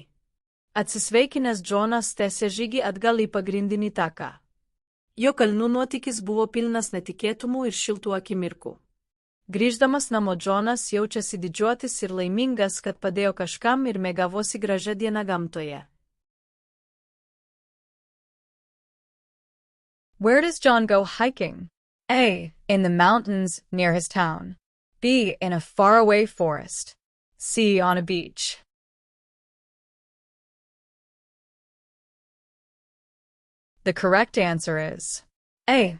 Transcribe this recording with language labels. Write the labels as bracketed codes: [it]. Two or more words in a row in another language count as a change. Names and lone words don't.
[lt] Atsisveikinęs, Džonas tęsė žygį atgal į pagrindinį taką. Jo kalnų nuotykis buvo pilnas netikėtumų ir šiltų akimirkų. Grįždamas namo, Džonas jaučiasi didžiuotis ir laimingas, kad padėjo kažkam ir mėgavosi gražią dieną gamtoje. [en] Where does John go hiking? A. In the mountains near his town. B. In a faraway forest. C. On a beach. The correct answer is A.